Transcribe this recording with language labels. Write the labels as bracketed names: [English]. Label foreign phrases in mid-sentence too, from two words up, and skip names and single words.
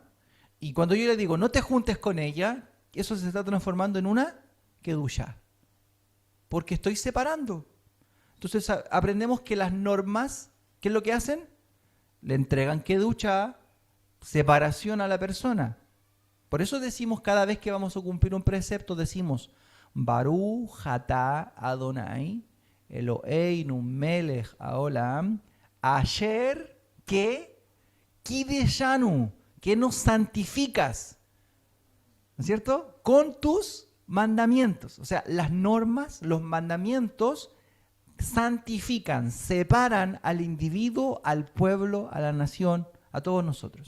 [Spanish] Y cuando yo le digo, no te juntes con ella, eso se está transformando en una kedushá. Porque estoy separando. Entonces aprendemos que las normas, ¿qué es lo que hacen? Le entregan kedushá, separación a la persona. Por eso decimos cada vez que vamos a cumplir un precepto, decimos, [Hebrew] ברוך אתה אדוני, אלוהינו מלך העולם, אשר que kideshanu, [Spanish] que nos santificas, ¿no es cierto? Con tus mandamientos. O sea, las normas, los mandamientos santifican, separan al individuo, al pueblo, a la nación, a todos nosotros.